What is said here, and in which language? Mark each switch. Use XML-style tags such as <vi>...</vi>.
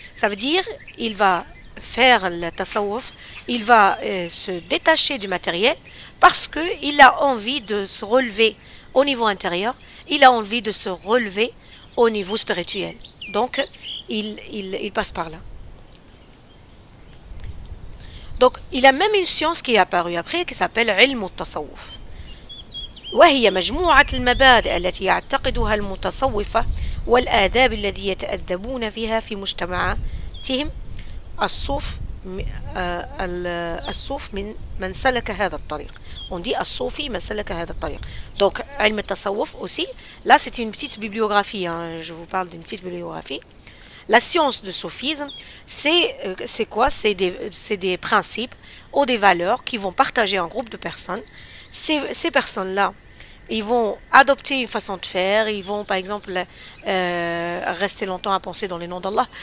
<fr>Ça veut dire, il va faire le tasawwuf, il va se détacher du matériel parce qu'il a envie de se relever au niveau intérieur, il a envie de se relever au niveau spirituel. Donc, il passe par là. Donc, il a même une science qui est apparue après qui s'appelle علم التصوف.</fr> <ar>وهي مجموعة المبادئ التي يعتقدها المتصوفة والآداب التي يتأدبون فيها في مجتمعاتهم. الصوف من سلك هذا الطريق.</ar> <fr>On dit</fr> <ar>الصوفي من سلك هذا الطريق.</ar> <fr>Donc, علم التصوف aussi. Là, c'est une petite bibliographie. Je vous parle d'une petite bibliographie. La science du soufisme, c'est quoi? C'est des principes ou des valeurs qui vont partager un groupe de personnes. Ces personnes-là, ils vont adopter une façon de faire, ils vont par exemple rester longtemps à penser dans les noms d'Allah.</fr>